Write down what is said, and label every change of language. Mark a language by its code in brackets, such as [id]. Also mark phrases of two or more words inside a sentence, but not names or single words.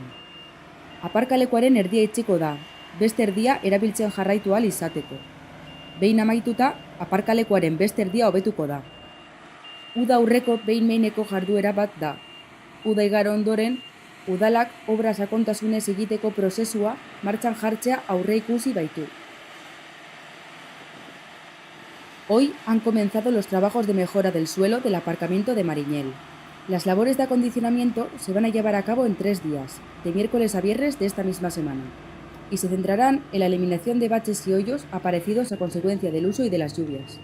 [eu] Aparkalekuaren erdia itxiko da, beste erdia erabiltzen jarraitu ahal izateko. Behin amaituta, aparkalekuaren beste erdia hobetuko da. Uda aurreko behin-behineko jarduera bat da. Uda igaro ondoren, udalak obra sakontasunez egiteko prozesua martxan jartzea aurreikusi baitu. [es] Hoy han comenzado los trabajos de mejora del suelo del aparcamiento de Mariñel. Las labores de acondicionamiento se van a llevar a cabo en 3 días, de miércoles a viernes de esta misma semana, y se centrarán en la eliminación de baches y hoyos aparecidos a consecuencia del uso y de las lluvias.